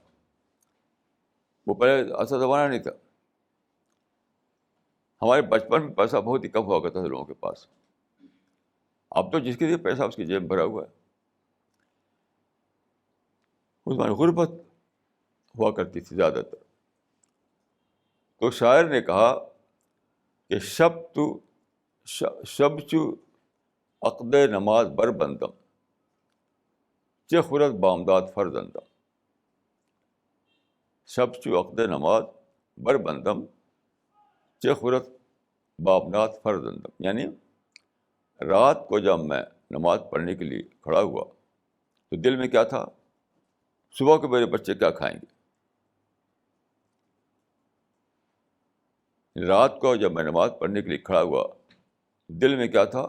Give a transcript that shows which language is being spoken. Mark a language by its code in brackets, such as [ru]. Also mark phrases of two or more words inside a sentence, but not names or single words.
[ur] وہ پہلے ایسا زمانہ نہیں تھا. ہمارے بچپن میں پیسہ بہت ہی کم ہوا کرتا تھا لوگوں کے پاس. اب تو جس کے لیے پیسہ اس کی جیب میں بھرا ہوا ہے. اس میں غربت ہوا کرتی تھی زیادہ تر. تو شاعر نے کہا کہ [fa] شب چو عقد نماز بر بندم چه خورد بامداد فرزندم. شب چو عقد نماز بر بندم چه خورد بامداد فرزندم. [ur] یعنی رات کو جب میں نماز پڑھنے کے لیے کھڑا ہوا تو دل میں کیا تھا؟ صبح کو میرے بچے کیا کھائیں گے. رات کو جب میں نماز پڑھنے کے لیے کھڑا ہوا دل میں کیا تھا؟